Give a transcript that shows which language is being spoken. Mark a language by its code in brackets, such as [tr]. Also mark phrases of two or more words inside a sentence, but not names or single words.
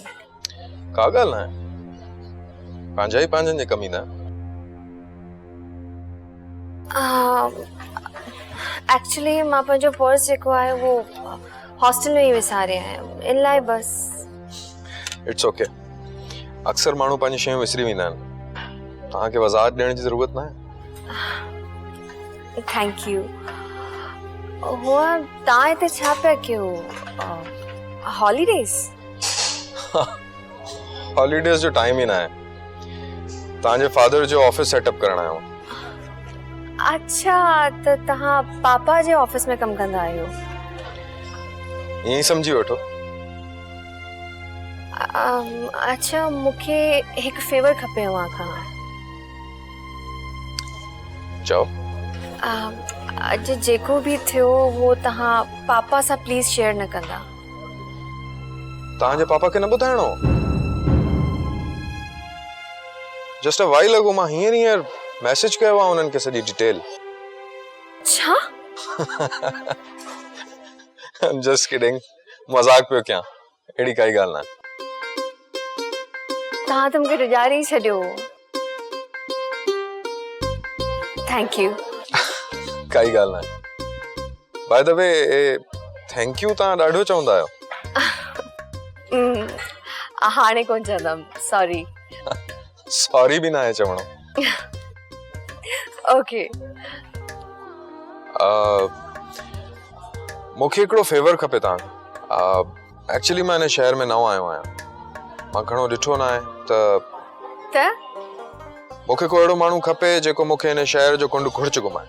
[sd] का ॻाल्हि न आहे, पंहिंजा ई पंहिंजनि जे कम ईंदा। एक्चुअली मां पंहिंजो पर्स जेको आहे वो हॉस्टल में ही विसारे आहियां, इन लाइ बस। [en] It's okay. [sd] अक्सर माण्हू पंहिंजी शयूं विसरी वेंदा आहिनि, तव्हांखे वज़ाहत ॾियण जी ज़रूरत न आहे। [en] Thank you. [sd] हुआ तव्हां हिते छा पिया कयो? हॉलीडेज? हॉलीडेज जो टाइम ही ना है। तव्हांजे फादर जो ऑफिस सेटअप करण आयो। अच्छा तो तहां पापा जे ऑफिस में कम कंदा आहियो? यही समझी वठो। अच्छा मूंखे हिकु फेवर खपे अवां खां। चओ। अॼु जेको भी थियो वो तहां पापा सां प्लीज शेयर न कंदा। तव्हांजे पापा खे न ॿुधाइणो? [en] just a while ago [sd] मां हींअर मैसेज कयो आहे उन्हनि खे सॼी डिटेल। छा? [en] just kidding, [sd] मजाक पियो कयां, अहिड़ी काई ॻाल्हि न आहे। तहां त मूंखे ॾिॼारे ई छॾियो। [en] Thank you. [sd] काई ॻाल्हि न आहे। [en] by the way thank you [sd] तव्हां ॾाढो चवंदा आहियो। हाणे कोन चवंदमि, सॉरी। सॉरी भी ना है चवणो। ओके। मूंखे हिकिड़ो फेवर खपे तव्हां। एक्चुअली मां हिन शहर में नओं आयो आहियां, मां घणो ॾिठो न आहे त मूंखे को अहिड़ो माण्हू खपे जेको मूंखे हिन शहर जो कुंड घुर्च घुमाए।